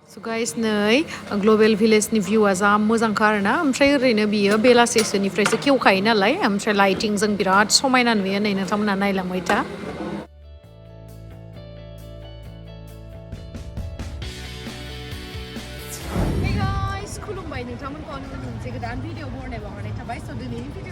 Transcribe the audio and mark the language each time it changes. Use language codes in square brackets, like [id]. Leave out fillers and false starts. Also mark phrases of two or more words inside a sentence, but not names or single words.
[en] So guys, [brx] नै [en] global village [brx] ni view a जा मोजांखा आरोना ओमफ्राय ओरैनो बियो बेलासेसोनिफ्रायसो खेवखायो नालाय ओमफ्राय लाइटिं जों बिराद समायना नुयो नै नोंथांमोना नायलांबाय था [en] Hey guys, [brx] खुलुमबाय नोंथांमोनखौ मोनसे गोदान भिडिअ बरनाय बावहरनाय थाबाय स' दिनैनि भिडिअ